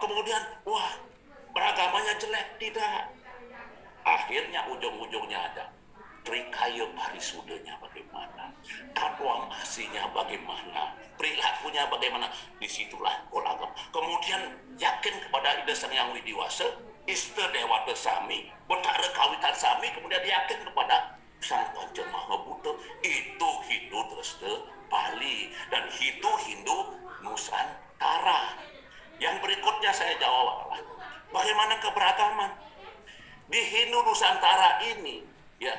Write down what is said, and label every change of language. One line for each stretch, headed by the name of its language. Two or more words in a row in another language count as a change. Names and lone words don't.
Indonesian: Kemudian, wah beragamanya jelek, tidak. Akhirnya ujung-ujungnya ada Trikaya Parisudanya bagaimana, tatuang aslinya bagaimana, perilakunya bagaimana, disitulah kolagam. Kemudian yakin kepada Ida Sang Hyang Widiwasa, Ista Dewata Sami, Betara Kawitan Sami, kemudian yakin kepada Sang Panca Mahabuddha, itu Hindu Dresta Bali dan itu Hindu Nusantara. Yang berikutnya saya jawab adalah bagaimana keberagaman di Hindu Nusantara ini, ya.